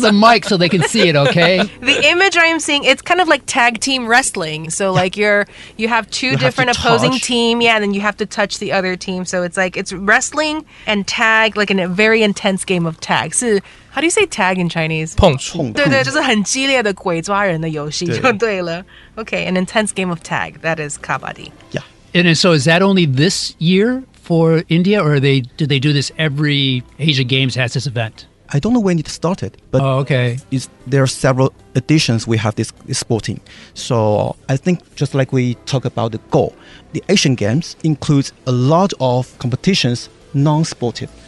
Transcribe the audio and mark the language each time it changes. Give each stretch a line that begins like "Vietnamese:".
English: the mic so they can see it. Okay. The image I'm seeing, it's kind of like tag team wrestling. So like you have two different opposing team, and then you have to touch the other team. So it's like it's wrestling and tag, like in a very intense game of tag. So how do you say tag in Chinese?
Chinese: 碰触。对，就是很激烈的鬼抓人的游戏就对了。
English: Okay, an intense game of tag. That is Kabaddi. Yeah. And so is that only this year for India, or do they do this every Asia Games has this event? I don't know when it started, but okay. There are several editions we have this sporting. So I think just like we talk about the Go, the Asian Games includes a lot of competitions non-sportive.